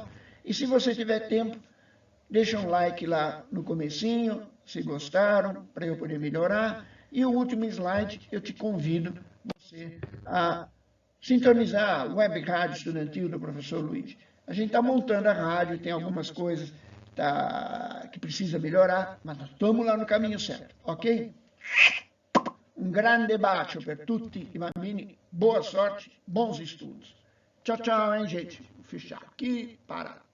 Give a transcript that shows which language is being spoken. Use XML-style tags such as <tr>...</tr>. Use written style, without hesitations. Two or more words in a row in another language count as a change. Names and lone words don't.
<pt>E se você tiver tempo, deixa um like lá no comecinho, se gostaram, para eu poder melhorar. E o último slide, eu te convido você a sintonizar a web rádio estudantil do professor Luiz. A gente está montando a rádio, tem algumas coisas que precisa melhorar, mas nós estamos lá no caminho certo, ok? Um grande</pt> <it>bacio per tutti i bambini,</it> <pt>boa sorte, bons estudos. Tchau, tchau, hein, gente? Vou fechar aqui, parar.</pt>